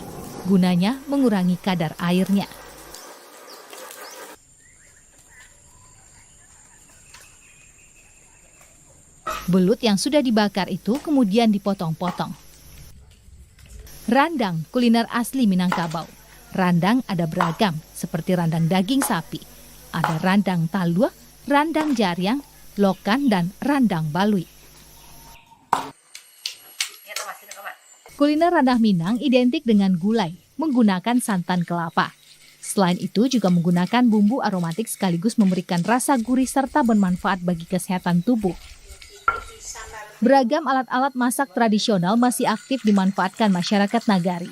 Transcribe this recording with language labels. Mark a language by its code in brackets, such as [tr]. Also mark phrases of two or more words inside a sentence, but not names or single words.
[id] Gunanya mengurangi kadar airnya. Belut yang sudah dibakar itu kemudian dipotong-potong. Randang, kuliner asli Minangkabau. Randang ada beragam, seperti randang daging sapi. Ada randang talua, randang jariang, lokan, dan randang balui. Kuliner randah Minang identik dengan gulai, menggunakan santan kelapa. Selain itu juga menggunakan bumbu aromatik sekaligus memberikan rasa gurih serta bermanfaat bagi kesehatan tubuh. Beragam alat-alat masak tradisional masih aktif dimanfaatkan masyarakat nagari.